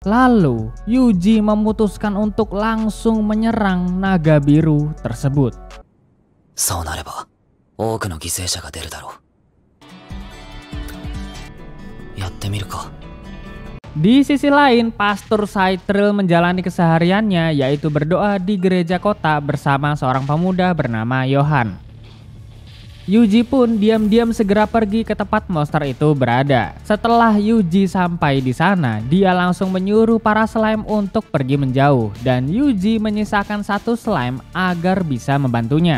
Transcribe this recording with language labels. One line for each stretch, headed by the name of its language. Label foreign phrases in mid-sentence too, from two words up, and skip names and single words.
Indonesian: Lalu Yuji memutuskan untuk langsung menyerang naga biru tersebut.
Japanese: そうなれば多くの犠牲者が出るだろう。やってみるか。
Indonesian: Di sisi lain, Pastor Cyril menjalani kesehariannya, yaitu berdoa di gereja kota bersama seorang pemuda bernama Yohan. Yuji pun diam-diam segera pergi ke tempat monster itu berada. Setelah Yuji sampai di sana, dia langsung menyuruh para slime untuk pergi menjauh, dan Yuji menyisakan satu slime agar bisa membantunya.